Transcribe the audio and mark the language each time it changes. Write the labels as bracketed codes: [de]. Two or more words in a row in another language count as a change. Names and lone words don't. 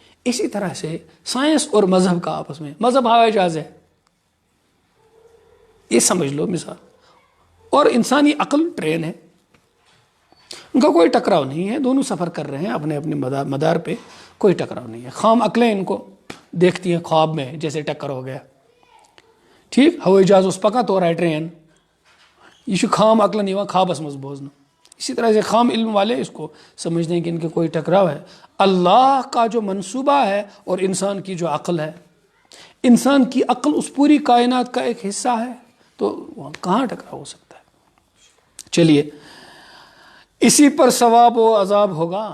[ur] اسی طرح سے سائنس اور مذہب کا آپس میں، مذہب ہوائی جہاز ہے، یہ سمجھ لو مثال، اور انسانی عقل ٹرین ہے. ان کا کوئی ٹکراؤ نہیں ہے، دونوں سفر کر رہے ہیں اپنے اپنے مدار پہ، کوئی ٹکراؤ نہیں ہے. خام عقلیں ان کو دیکھتی ہیں خواب میں جیسے ٹکر ہو گیا. ٹھیک. ہوائی جہاز اس پکا تو رہا ہے ٹرین، یہ خام عقل نہیں ہوا، [ks] خوابس مز بوزنا. [ur] اسی طرح سے خام علم والے اس کو سمجھتے ہیں کہ ان کے کوئی ٹکراؤ ہے. اللہ کا جو منصوبہ ہے اور انسان کی جو عقل ہے، انسان کی عقل اس پوری کائنات کا ایک حصہ ہے، تو وہاں کہاں ٹکراؤ ہو سکتا ہے. چلیے، اسی پر ثواب و عذاب ہوگا.